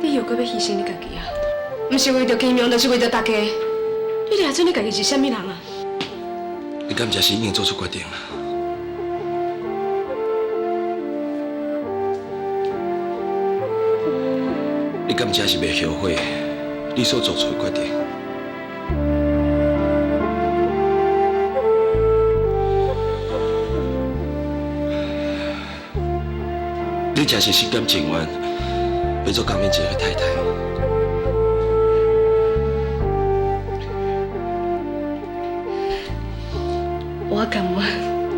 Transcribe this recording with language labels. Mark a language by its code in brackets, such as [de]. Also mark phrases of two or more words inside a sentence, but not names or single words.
[nan] 你又阁要牺牲你家己啊？毋是为着金明，就是为着大家。你掠准你家己是啥物人啊？你敢真是已经做出决定了？你敢真是袂后悔？你所做出的决定，你真是心甘情愿要做江面一个太太。我甘愿。